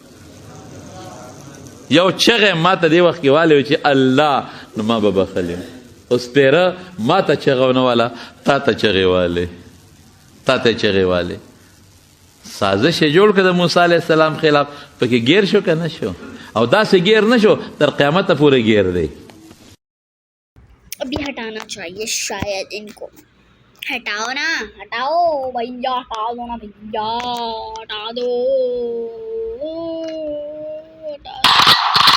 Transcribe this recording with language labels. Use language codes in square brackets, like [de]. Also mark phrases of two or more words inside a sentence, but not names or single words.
[ps] یو چغې ما ته دې وخت کې والې وې چې الله، نو ما به بخلې. او سپیره ما ته چغه ونه واله، تا ته چغې والې. سازش یې جوړ کړه د موسی علیه السلام خلاف. پکې گیر شو که نه شو؟ او داسې گیر نه شو تر قیامته پورې گیر دی. [ur] ابھی ہٹانا چاہیے شاید ان کو. ہٹاؤ نا، ہٹاؤ بھیا، ہٹا دو نا بھیا، ہٹا دو.